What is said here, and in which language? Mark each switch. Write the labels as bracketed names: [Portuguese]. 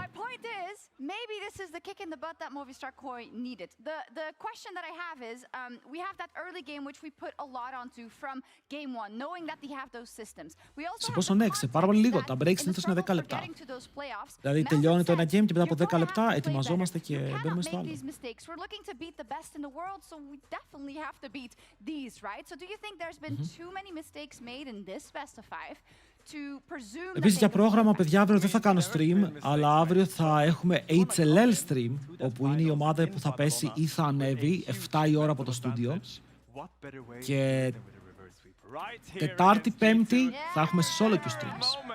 [English] My point is, maybe this is the kick in the butt that Movistar Koi needed. The question that I have is, we have that early game which we put a lot onto from game one, knowing that they have those systems. We also [Greek] σε πόσο ναι, σε πάρα πολύ λίγο. Τα breaks συνήθως είναι 10 λεπτά. Δηλαδή τελειώνει το ένα game και μετά από 10 λεπτά ετοιμαζόμαστε και μπαίνουμε στο άλλο. [English] We're looking to beat the best in the world, so we definitely have to beat these, right? So do you think there's been too many mistakes made in this best of 5? [Greek] Επίσης για πρόγραμμα, παιδιά, αύριο δεν θα κάνω stream, αλλά αύριο θα έχουμε HLL stream, όπου είναι η ομάδα που θα πέσει ή θα ανέβει 7 η ώρα από το στούντιο. Και Τετάρτη, Πέμπτη θα έχουμε solo queue streams.